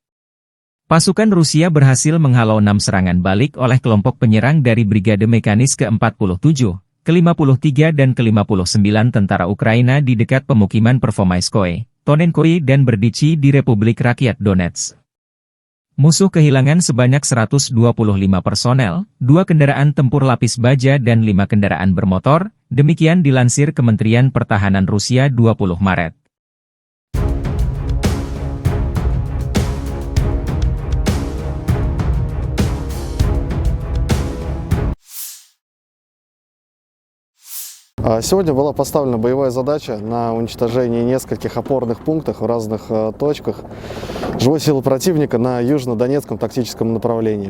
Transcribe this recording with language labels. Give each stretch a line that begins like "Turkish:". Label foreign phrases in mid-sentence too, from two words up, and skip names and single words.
Indonesian: Pasukan Rusia berhasil menghalau 6 serangan balik oleh kelompok penyerang dari Brigade Mekanis ke-47, ke-53 dan ke-59 tentara Ukraina di dekat pemukiman Pervomaiskoye, Tonenkoye dan Berdichi di Republik Rakyat Donetsk. Musuh kehilangan sebanyak 125 personel, 2 kendaraan tempur lapis baja dan 5 kendaraan bermotor, demikian dilansir Kementerian Pertahanan Rusia 20 Maret.
Russian: Сегодня была поставлена боевая задача на уничтожение нескольких опорных пунктов в разных точках живой силы противника на южно-донецком тактическом направлении.